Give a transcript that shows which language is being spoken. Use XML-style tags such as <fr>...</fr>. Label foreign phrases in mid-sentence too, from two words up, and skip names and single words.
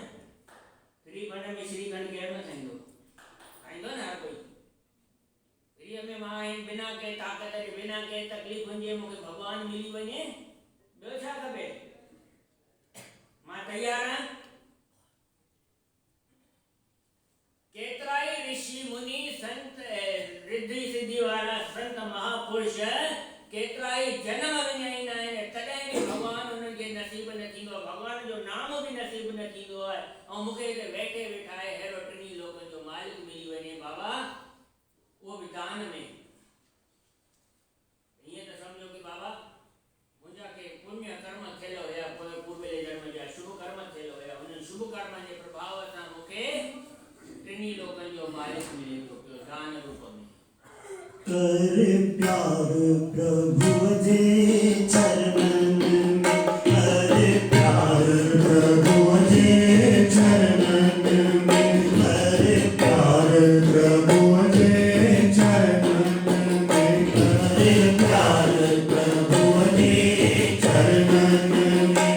<sd>फ्री फंड में श्रीखंड केरु न खाईंदो, खाईंदो न हर कोई। फ्रीअ में मां बिना कंहिं ताक़त जे बिना कंहिं तकलीफ़ुनि जे मूंखे भॻवान मिली वञे, ॿियो छा खपे। मां तयार आहियां। केतिरा ई ऋषि मुनि संत रिद्धि सिद्धि वारा संत महापुरुष केतिरा ई जन्म विञाईंदा आहिनि, तॾहिं बि भॻवान उन्हनि खे नसीब न थींदो आहे, भॻवान जो नाम बि नसीब न थींदो आहे। ऐं मूंखे हिते वेठे वेठाए अहिड़ो टिनी लोकनि जो मालिक मिली वञे बाबा, उहो बि दान में। हीअं त सम्झो कि बाबा मुंहिंजा के पुण्य कर्म थियल हुया, पूर्वे जन्म जा शुभ कर्म थियल हुया, उन्हनि शुभ कर्म जे प्रभाव सां मूंखे टिनी लोकनि जो मालिक मिले थो पियो दान रूप में। कर प्यार प्रभु जे चरणन में, कर प्यार प्रभु जे चरणन में, कर प्यार प्रभु जे चरणन में, कर प्यार प्रभु जे चरणन में।</sd>